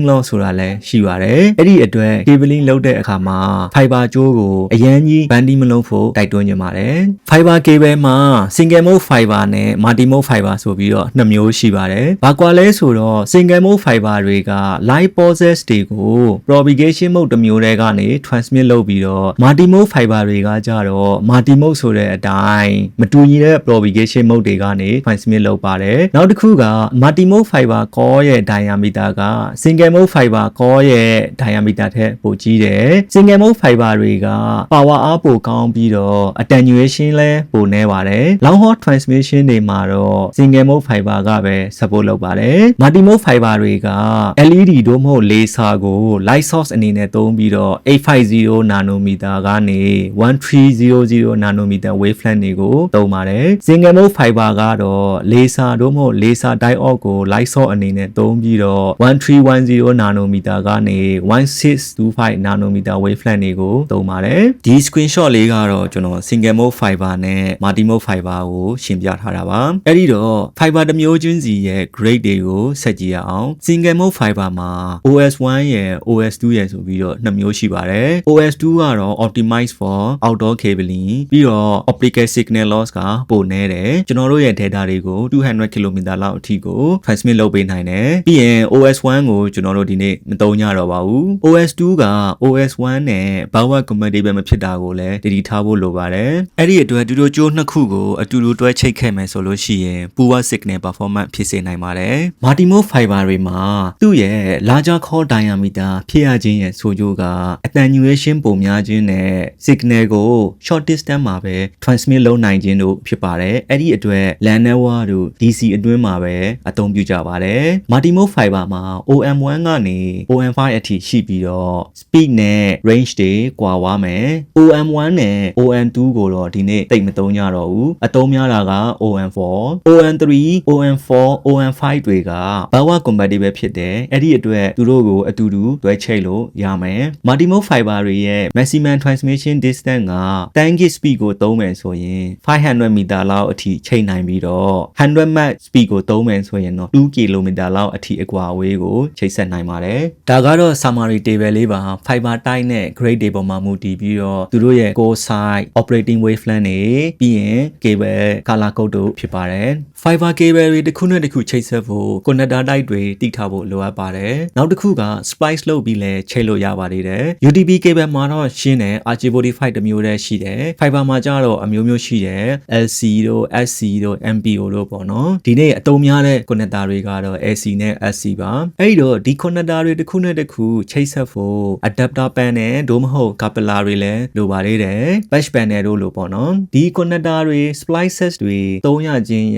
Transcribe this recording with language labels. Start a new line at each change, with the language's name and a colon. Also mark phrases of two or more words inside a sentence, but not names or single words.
Burmese: loss ဆိုတာလည်းရှိပါတယ်အဲ့ဒီအတွက် cabling လုပ်တဲ့အခါမှာ fiber ကြိုးကိုအရန်ကြီး bending မလုပ်ဖို့တိုက်တွန်းကြပါတယ်
English: fiber cable
Burmese: မှာ
English: single mode fiber
Burmese: နဲ့
English: multi mode fiber
Burmese: ဆိုပြီးတော့ နှစ်မျိုးရှိပါတယ်ဘာကွာလဲဆိုတော့
English: single mode fiber
Burmese: တွေက
English: light pulses
Burmese: တွေကို
English: propagation mode
Burmese: တစ်မျိုးတည်းကနေ transmit လုပ်ပြီးတော့
English: multi mode fiber
Burmese: တွေကကြတော့
English: multi mode
Burmese: ဆိုတဲ့အတိုင်းမတူညီတဲ့
English: propagation mode
Burmese: တွေကနေ transmit လုပ်ပါတယ်နောက်တစ်ခုက
English: multi mode fiber core
Burmese: ရဲ့ diameter က
English: single mode fiber core
Burmese: ရဲ့ diameter ထက်ပိုကြီးတယ်
English: single mode fiber
Burmese: တွေက power အားပိုကောင်းပြီးတော့ attenuation လည်းပိုနည်းပါတယ်
English: long haul transmission
Burmese: တွေမှာတော့
English: single mode fiber
Burmese: ကပဲ support လုပ်ပါတယ်
English: multi mode fiber
Burmese: တွေက LED တို့မဟုတ် laser ကို
English: light source
Burmese: အနေနဲ့သုံးပြီးတော့ 850 nanometer ကနေ 1300
English: nanometer wavelength
Burmese: တွေကိုသုံးပါတယ်
English: single mode fiber
Burmese: ကတော့ laser တို့မဟုတ်
English: laser diode
Burmese: ကို
English: light source
Burmese: အနေနဲ့သုံးပြီးတော့ 1310 nanometer ကနေ 1625
English: nanometer wavelength
Burmese: တွေကိုသုံးပါတယ်ဒီ screenshot လေးကတော့ကျွန်တော်
English: single mode fiber
Burmese: နဲ့
English: multi mode fiber
Burmese: ကိုရှင်းပြထားတာပါအဲ့ဒီတော့ fiber တစ်မျိုးချင်းစီရဲ့ grade တွေကိုဆက်ကြည့်ရအောင်
English: single mode fiber
Burmese: မှာ OS1 ရယ် OS2 ရယ်ဆိုပြီးတော့နှစ်မျိုးရှိပါတယ် OS2 ကတော့
English: optimized for outdoor cabling
Burmese: ပြီးတော့
English: optical signal loss
Burmese: ကပိုနည်းတယ်ကျွန်တော်တို့ရဲ့ data တွေကို200 km လောက်အထိကို transmit လုပ်ပေးနိုင် တယ်ပြီးရင် OS1 ကိုကျွန်တော်တို့ဒီနေ့မသုံးကြတော့ပါဘူး OS2 က OS1 နဲ့
English: backward compatible
Burmese: မဖြစ်တာကိုလည်းတတိထားဖို့လိုပါတယ်အဲ့ဒီအတွက်ဒီလိုကြိုးနှစ်ခုကိုအတူတူတွဲချိတ်ခဲ့မယ်ဆိုလို့ရှိရင်
English: poor signal performance
Burmese: ဖြစ်စေနိုင်ပါတယ်
English: multi mode fiber
Burmese: တွေမှာသူ့ရဲ့
English: larger core diameter
Burmese: ဖြစ်ရခြင်းရဲ့ဆိုကြိုးက attenuation ပုံများခြင်းနဲ့ signal ကို
English: short distance
Burmese: မှာပဲ transmit လုပ်နိုင်ခြင်းတို့ဖြစ်ပါတယ် အဲ့ဒီအတွက်
English: LAN network
Burmese: တို့ DC အတွင်းမှာပဲအသုံးပြုကြပါတယ်
English: multi mode fiber
Burmese: မှာ OM1 ကနေ OM5 အထိရှိပြီးတော့ speed နဲ့ range တွေကွာသွားမယ် OM1 နဲ့ OM2 ကိုတော့ဒီနေ့တိတ်မသုံးကြတော့ဘူးအသုံးများတာက OM4 OM3 OM4 OM5 တွေက
English: backward compatible
Burmese: ဖြစ်တယ်အဲ့ဒီအတွက် သူတို့ကိုအတူတူတွဲချိတ်လို့ရမယ်
English: multi mode fiber
Burmese: တွေရဲ့
English: maximum transmission distance
Burmese: က 10
English: gig speed
Burmese: ကိုသုံးမယ်ဆိုရင်500 meter လောက်အထိချိတ်နိုင်ပြီးတော့100
English: Mbps speed
Burmese: ကိုသုံးမယ်ဆိုရင်တော့ 2 km လောက်အထိအကွာအဝေးကိုချိတ်ဆက်နိုင်ပါတယ်ဒါကတော့
English: summary table
Burmese: လေးပါ
English: fiber type
Burmese: နဲ့ grade တွေပေါ်မှာမူတည်ပြီးတော့သူတို့ရဲ့
English: core size operating wavelength
Burmese: တွေ ပြီးရင်
English: cable color code
Burmese: တို့ဖြစ်ပါတယ်
English: fiber cable
Burmese: တွေတစ်ခုနဲ့တစ်ခုချိတ်ဆက်ဖို့
English: connector type
Burmese: တွေတိထားဖို့လိုအပ်ပါတယ်နောက် တစ်ခုက splice လုပ်ပြီးလဲချိတ်လို့ရပါသေးတယ်
English: UDP cable
Burmese: မှာတော့ရှင်းတယ် RJ45 တစ်မျိုးတည်းရှိတယ် fiber မှာကျတော့အမျိုးမျိုးရှိတယ် LC တို့ SC တို့ MPO တို့ပေါ့နော်ဒီနေ့အသုံးများတဲ့ connector တွေကတော့ LC နဲ့ SC ပါအဲ့တော့ဒီ connector တွေတစ်ခုနဲ့တစ်ခုချိတ်ဆက်ဖို့
English: adapter panel
Burmese: တို့မဟုတ် coupler တွေလည်းလိုပါသေးတယ်
English: patch panel
Burmese: တို့လိုပေါ့နော်ဒီ connector တွေ splices တွေသုံးရခြင်းရဲ့